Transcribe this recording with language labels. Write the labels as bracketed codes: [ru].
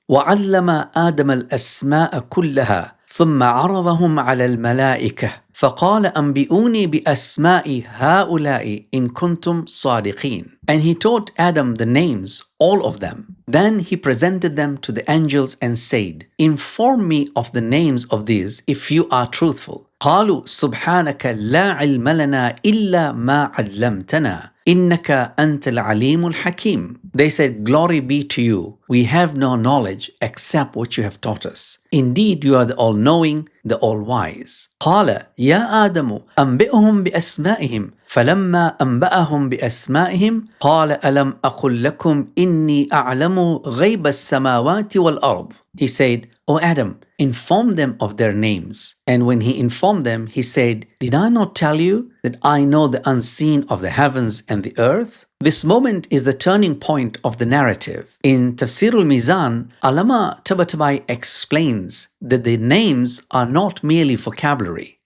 [ar] وَعَلَّمَ آدَمَ الْأَسْمَاءَ كُلَّهَا ثُمَّ عَرَضَهُمْ عَلَى الْمَلَائِكَةِ فَقَالَ أَنْبِئُونِي بِأَسْمَاءِ هَؤُلَاءِ إِن كُنْتُمْ صَادِقِينَ. [en] And he taught Adam the names, all of them. Then he presented them to the angels and said, "Inform me of the names of these if you are truthful." [ar] قالوا سبحانك لا علم لنا إلا ما علمتنا إنك أنت العليم الحكيم. [en] They said, "Glory be to you. We have no knowledge except what you have taught us. Indeed, you are the all-knowing, the all-wise." [ar] قال يا آدم أنبئهم بأسمائهم فلما أنبأهم بأسمائهم قال ألم أقل لكم إني أعلم غيب السماوات والأرض. [en] He said, "O Adam, inform them of their names." And when he informed them, he said, "Did I not tell you that I know the unseen of the heavens and the earth?" This moment is the turning point of the narrative. In Tafsīr al-Mīzān, ʿAllāmah Ṭabāṭabāʻī explains that the names are not merely vocabulary.